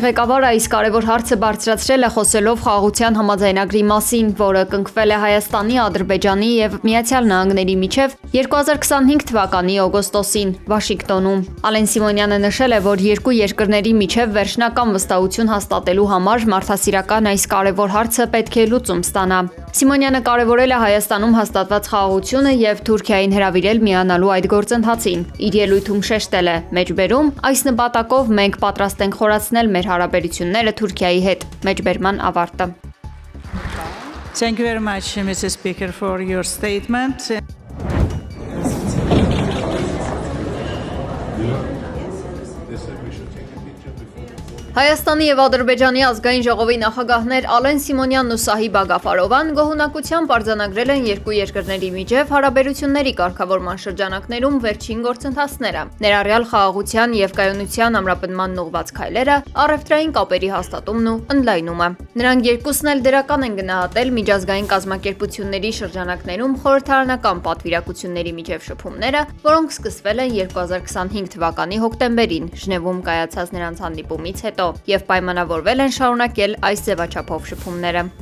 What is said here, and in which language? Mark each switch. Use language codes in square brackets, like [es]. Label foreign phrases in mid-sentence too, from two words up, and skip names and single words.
[hy] ղեկավարը այս կարևոր հարցը բարձրացրել է խոսելով խաղաղության համաձայնագրի մասին, որը կնքվել է Հայաստանի, Ադրբեջանի եւ Միացյալ Նահանգների միջև 2025 թվականի օգոստոսին Վաշինգտոնում։ Ալեն Սիմոնյանը նշել է, որ երկու երկրների միջև վերջնական վստահություն հաստատելու համար մարդասիրական այս կարևոր հարցը պետք է լուծում ստանա։ Սիմոնյանը կարևորել է Հայաստանում հաստատված խաղաղությունը եւ Թուրքիային հրավիրել միանալու այդ գործընթացին։ Իր ելույթում շեշտել է. «Մեջբերում այս նպատակով մենք պատրաստ ենք խորացնել մեր հարաբերությունները Թուրքիայի հետ»։ Մեջբերման ավարտը։ [en] Thank you very much, Mr. Speaker, for your statement. [hy] Հայաստանի եւ Ադրբեջանի ազգային ժողովի նախագահներ Ալեն Սիմոնյանն ու Սահիբա Գաֆարովան գոհունակությամբ արձանագրել են երկու երկրների միջև հարաբերությունների կարգավորման շրջանակներում վերջին գործընթացները, ներառյալ խաղաղության եւ կայունության ամրապնդման ուղղված քայլերը, առևտրային կապերի հաստատումն ու ընդլայնումը։ Նրանք երկուսն էլ դրական են գնահատել միջազգային կազմակերպությունների շրջանակներում խորհրդարանական պատվիրակությունների միջև շփումները, որոնք սկսվել են 2025 թվականի հոկտեմբերին Ժնևում կայացած նրանց հանդիպումից հետո եւ պայմանավորվել են շարունակել այս ձևաչափով շփումները։